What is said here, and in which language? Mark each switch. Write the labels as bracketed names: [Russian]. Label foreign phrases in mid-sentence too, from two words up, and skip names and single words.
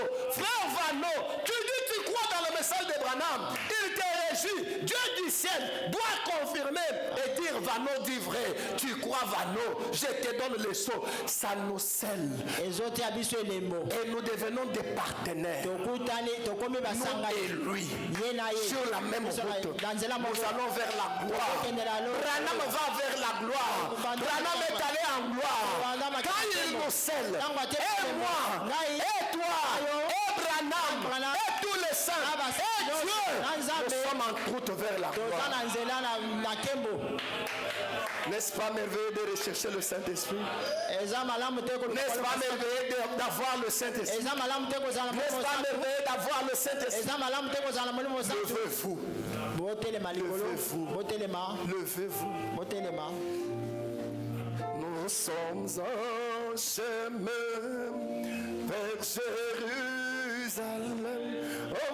[French] Frère Vano, tu dis tu crois dans le message de Branham. Il te réjouit. Dieu du ciel doit confirmer et dire Vano dit vrai. Tu crois Vano. Je te donne les sceaux. Ça nous scelle. [Lingala] ezotia biso elembo [French] Et nous devenons des partenaires. [Lingala] tokutani tokomi [French] Nous [Lingala] basangani [French] et lui. [Lingala] ye na ye [French] Sur la même route. [Lingala] na nzela [French] Nous [Lingala] moko [French] allons vers la gloire. Branham va vers la gloire. Branham est allé en gloire. Quand il nous scelle, et moi, et toi, et Branham, et tous les saints, et Dieu, nous sommes en route vers la [Lingala] toza [French] gloire. [Lingala] na nzela na nkembo [French] N'est-ce pas merveilleux de rechercher le Saint-Esprit? [Lingala] eza malamu te [French] N'est-ce pas merveilleux d'avoir le Saint-Esprit? [Lingala] eza malamu te kozala na [French] N'est-ce [Lingala] molimo [French] pas [Lingala] mosantu [French] merveilleux d'avoir le Saint-Esprit? [Lingala] eza malamu te kozala na molimo mosantu [French] Levez-vous, [Lingala] botelema likolo [French] Levez-vous. [Lingala] botelema [French] levez-vous. [Lingala] botelema [French] Nous sommes en chemin vers Jérusalem.